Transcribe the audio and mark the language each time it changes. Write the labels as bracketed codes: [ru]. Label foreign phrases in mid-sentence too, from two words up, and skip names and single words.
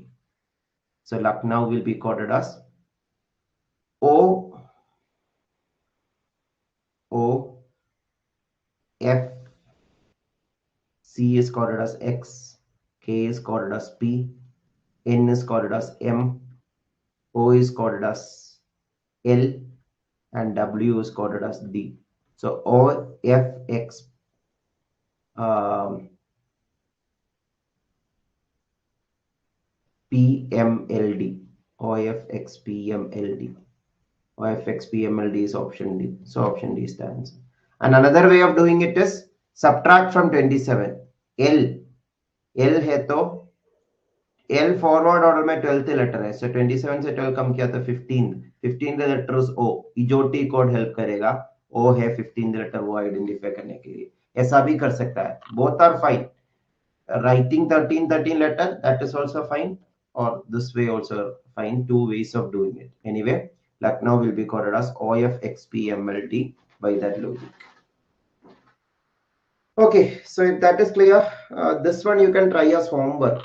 [en] So Lucknow will be coded as O, O, F. C is coded as X. K is coded as P. N is coded as M. O is coded as L. And W is coded as D. So O, F, X, P, M, L, D. O, F, X, P, M, L, D. O, F, X, P, M, L, D is option D. So option D is the answer. And another way of doing it is subtract from 27. [hi] L है तो L [en] forward order [hi] में 12th लेटर है, सो 27 से 12 कम किया तो 15 लेटर O. इजोटी [en] code help [hi] करेगा. O है 15 लेटर, वो आइडेंटिफाई करने के लिए. ऐसा भी कर सकता है. [en] both are fine. Writing 13 letter, that is also fine, or this way also fine. Two ways of doing it. Anyway, Lucknow will be coded as OFXPMLT by that logic. Okay, so if that is clear, this one you can try as homework.